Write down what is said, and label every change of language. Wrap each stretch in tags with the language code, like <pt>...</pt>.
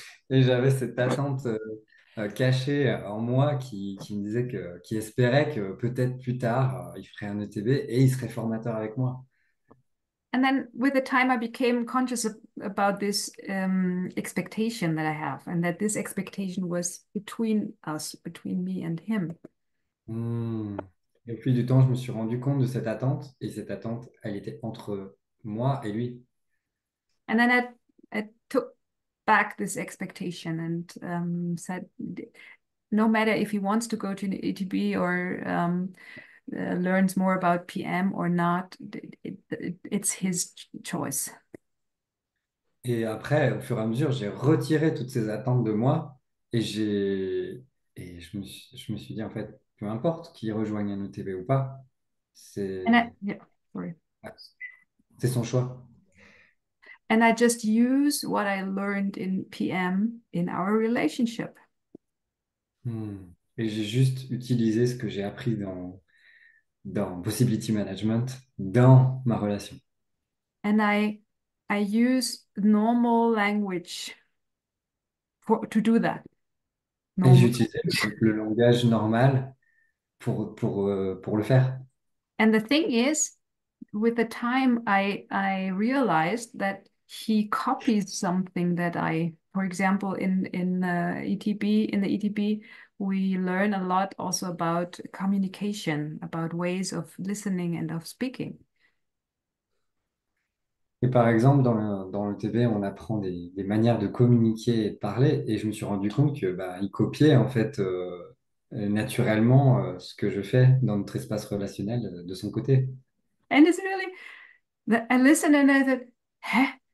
<fr>Et j'avais cette attente cachée en moi qui me disait qui espérait que peut-être plus tard, il ferait un ETB et il serait formateur avec moi.</fr> <en>And then with the time, I became conscious about this expectation that I have, and that this expectation was between us, between me and him. Hmm.</en> <fr>Et au fil du temps, je me suis rendu compte de cette attente, et cette attente, elle était entre moi et lui.</fr> <en>And then I took back this expectation and said, no matter if he wants to go to an ETB or learns more about PM or not, it's his choice.</en> <fr>Et après, au fur et à mesure, j'ai retiré toutes ces attentes de moi, et je me suis dit, en fait, peu importe qui rejoigne un ETB ou pas,</fr> <en>Yeah, sorry.</en> <fr>c'est son choix.</fr> <en>And I just use what I learned in PM in our relationship. Hmm.</en> <fr>Et j'ai juste utilisé ce que j'ai appris dans Possibility Management dans ma relation.</fr> <en>And I use normal language to do that.</en> <fr>Et j'ai</fr> <en>Normal.</en> <fr>utilisé le langage normal pour le faire.</fr> <en>And the thing is, with the time, I realized that he copies something that for example, in ETB, in the ETB, we learn a lot also about communication, about ways of listening and of speaking.</en> <fr>Et par exemple, dans le TV, on apprend des manières de communiquer et de parler. Et je me suis rendu compte que bah, il copiait en fait naturellement ce que je fais dans notre espace relationnel de son côté.</fr> <en>And it's really, I listened and I thought, huh?</en>